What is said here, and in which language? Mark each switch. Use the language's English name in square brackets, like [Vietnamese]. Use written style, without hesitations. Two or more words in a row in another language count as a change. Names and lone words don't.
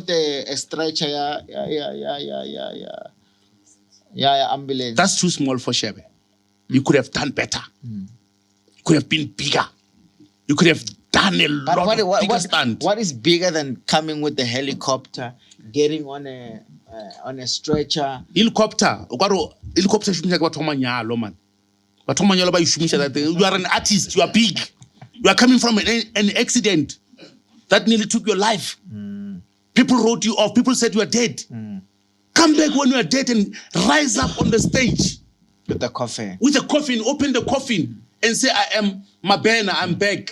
[English] with a stretcher, ambulance. That's too small for Shebe. You could have done better. You could have been bigger. You could have done a lot of bigger stunt. What is bigger than coming with the helicopter, getting on a stretcher? [Northern Sotho] Helicopter shumisha batho ba manyalo, man. Batho ba manyalo ba shumisha [English] that thing. You are an artist, you are big. You are coming from an accident that nearly took your life. People wrote you off. People said you are dead. Come back when you are dead and rise up on the stage. With the coffin. With the coffin, open the coffin and say, I am Mabena, I'm back.